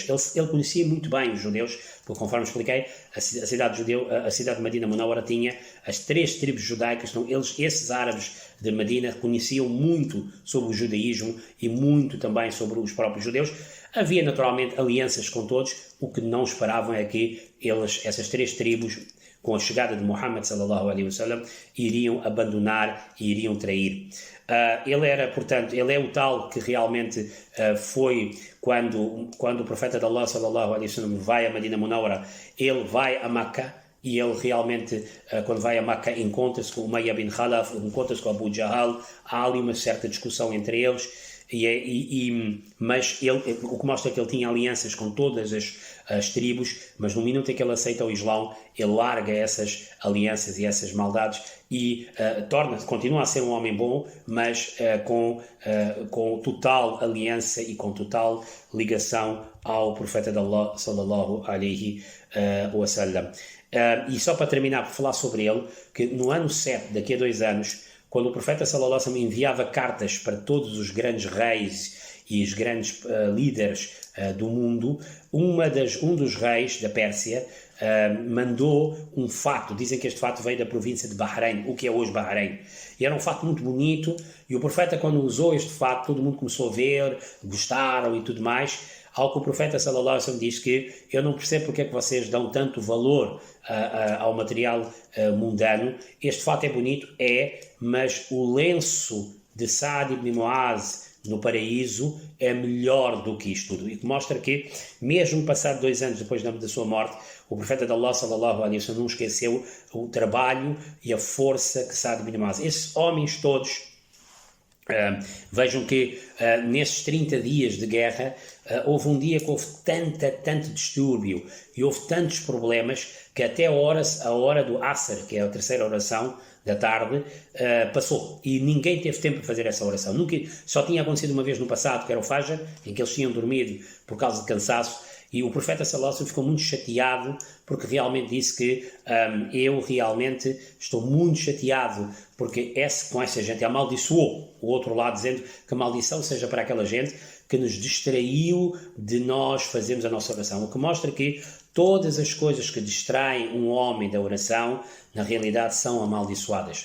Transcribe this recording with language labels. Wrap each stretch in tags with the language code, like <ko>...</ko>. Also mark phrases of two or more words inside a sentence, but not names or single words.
<pt>Ele conhecia muito bem os judeus, porque conforme expliquei, a cidade de Medina Munawwara tinha as 3 tribos judaicas, então esses árabes de Medina conheciam muito sobre o judaísmo e muito também sobre os próprios judeus. Havia naturalmente alianças com todos, o que não esperavam é que essas 3 tribos, com a chegada de Muhammad</pt> <ar>صلى الله عليه وسلم,</ar> <pt>iriam abandonar e iriam trair. Ele é o tal que realmente foi quando o profeta de Allah</pt> <ar>صلى الله عليه وسلم</ar> <pt>vai a Medina Munawwara, ele vai a Makkah, e ele realmente, quando vai a Makkah, encontra-se com Umayya bin Khalaf, encontra-se com Abu Jahal, há ali uma certa discussão entre eles, mas o que mostra que ele tinha alianças com todas as tribos, mas no minuto em que ele aceita o Islão, ele larga essas alianças e essas maldades e continua a ser um homem bom, mas com total aliança e com total ligação ao profeta de Allah</pt> <ar>صلى الله عليه وسلم.</ar> <pt>E só para terminar, por falar sobre ele, que no ano 7, daqui a 2 anos, quando o profeta</pt> <ar>صلى الله عليه وسلم</ar> <pt>enviava cartas para todos os grandes reis e os grandes líderes do mundo, um dos reis da Pérsia mandou um fato. Dizem que este fato veio da província de Bahrein, o que é hoje Bahrein. E era um fato muito bonito, e o profeta, quando usou este fato, todo mundo começou a ver, gostaram e tudo mais. Ao que o profeta</pt> <ar>صلى الله عليه وسلم</ar> <pt>diz que eu não percebo porque é que vocês dão tanto valor ao material mundano. Este fato é bonito, mas o lenço de Saad ibn Muaz no paraíso é melhor do que isto tudo. E que mostra que, mesmo passado 2 anos depois da sua morte, o profeta de Allah</pt> <ar>صلى الله عليه وسلم</ar> <pt>não esqueceu o trabalho e a força que Saad ibn Muaz. Esses homens todos, vejam que nesses 30 dias de guerra houve um dia que houve tanto distúrbio e houve tantos problemas que até a hora do Asr, que é a terceira oração da tarde, passou e ninguém teve tempo para fazer essa oração. Só tinha acontecido uma vez no passado, que era o Fajr, em que eles tinham dormido por causa de cansaço, e o profeta</pt> <ar>صلى الله عليه وسلم</ar> <pt>ficou muito chateado porque realmente disse que eu realmente estou muito chateado porque com essa gente amaldiçoou o outro lado, dizendo que a maldição seja para aquela gente que nos distraiu de nós fazermos a nossa oração, o que mostra que todas as coisas que distraem um homem da oração, na realidade são amaldiçoadas.</pt>